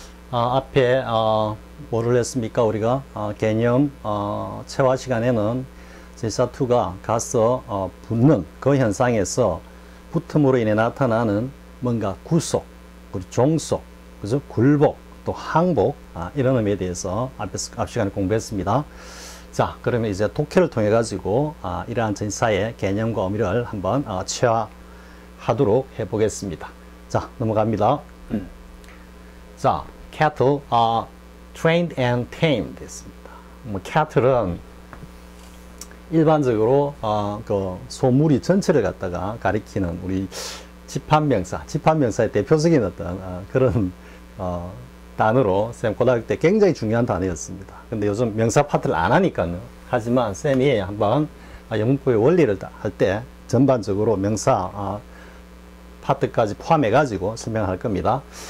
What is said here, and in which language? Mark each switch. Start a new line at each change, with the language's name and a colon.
Korean: 앞에 뭐를 했습니까? 우리가 개념 체화 시간에는 제사2가 가서 붙는 그 현상에서 붙음으로 인해 나타나는 뭔가 구속, 그리고 종속, 그죠? 굴복, 또 항복 이런 의미에 대해서 앞 시간에 공부했습니다. 자, 그러면 이제 독해를 통해 가지고 이러한 전사의 개념과 의미를 한번 체화하도록 해보겠습니다. 자, 넘어갑니다.
English: 자, cattle are trained and tamed
Korean: 됐습니다. cattle은 일반적으로 그 소무리 전체를 갖다가 가리키는 우리 집합명사의 대표적인 어떤 그런 단어로 쌤 고등학교 때 굉장히 중요한 단어였습니다. 근데 요즘 명사 파트를 안 하니까요. 하지만 쌤이 한번 영문법의 원리를 할 때 전반적으로 명사 파트까지 포함해 가지고 설명할 겁니다.